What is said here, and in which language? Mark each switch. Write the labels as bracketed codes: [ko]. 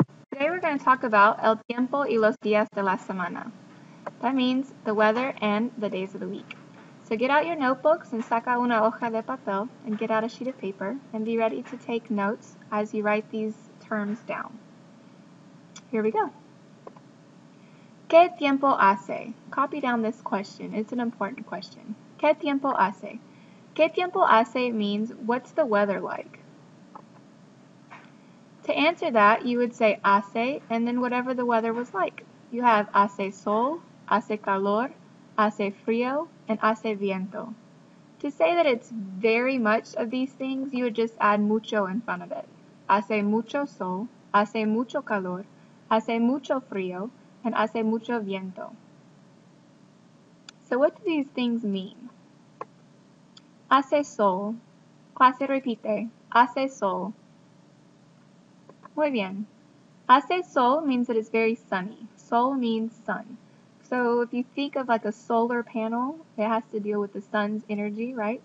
[en] Today we're going to talk about [es] el tiempo y los días de la semana. [en] That means the weather and the days of the week. So get out your notebooks and [es] saca una hoja de papel [en] and get out a sheet of paper and be ready to take notes as you write these terms down. Here we go. [es] ¿Qué tiempo hace? [en] Copy down this question. It's an important question. [es] ¿Qué tiempo hace? [en] ¿Qué tiempo hace means what's the weather like? To answer that, you would say hace and then whatever the weather was like. You have [es] hace sol, hace calor, hace frío, and hace viento. [en] To say that it's very much of these things, you would just add mucho in front of it. [es] Hace mucho sol, hace mucho calor, hace mucho frío, and hace mucho viento. [en] So what do these things mean? [es] Hace sol. Clase repite. Hace sol. Muy bien. [en] Hace sol means that it's very sunny. Sol means sun. So if you think of like a solar panel, it has to deal with the sun's energy, right?